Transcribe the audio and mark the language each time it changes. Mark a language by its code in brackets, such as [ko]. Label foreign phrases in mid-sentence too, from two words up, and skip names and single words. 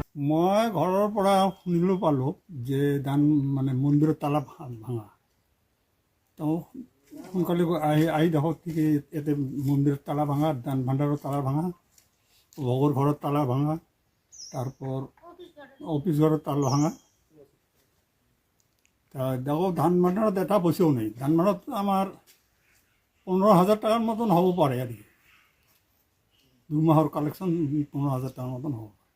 [as] মই ঘৰৰ পৰা শুনিবলৈ পালোঁ যে মন্দিৰৰ তালা ভাঙা। তেওঁ সোনকালে আহি দেখক ঠিকেই ইয়াতে মন্দিৰৰ তালা ভাঙা, দান ভাণ্ডাৰৰ তালা ভাঙা, ভগৰ ঘৰৰ তালা ভাঙা, [bn] তারপর অফিস ঘরের তালা ভাঙা। [as] তা দেখো ধান ভাণ্ডাৰত এটা পইচাও নেই। ধান ভাণ্ডাৰত [bn] আমার 15,000 টাকার মতন হব পারে আর কি। 2 [as] মাহৰ কালেকশন [bn] 15,000 টাকার মতন হব।